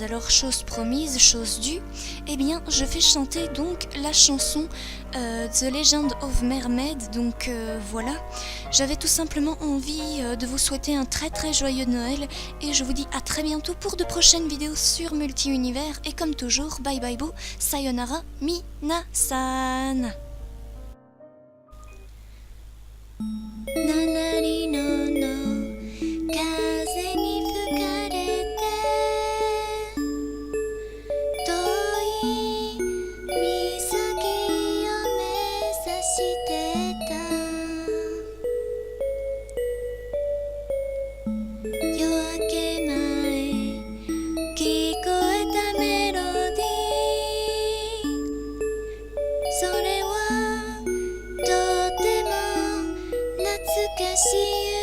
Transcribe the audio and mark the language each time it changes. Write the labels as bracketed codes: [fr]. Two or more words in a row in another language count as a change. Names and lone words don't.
[fr] Alors, chose promise, chose due, eh bien, je vais chanter donc la chanson The Legend of Mermaid. Donc voilà, j'avais tout simplement envie de vous souhaiter un très très joyeux Noël et je vous dis à très bientôt pour de prochaines vidéos sur Multi-Univers. Et comme toujours, [en] bye bye [fr] bo, [ja] さようなら、皆さん. Nanari no no 風に吹かれて遠い岬を目指してた夜明け前聞こえたメロディーそれはとても懐かしい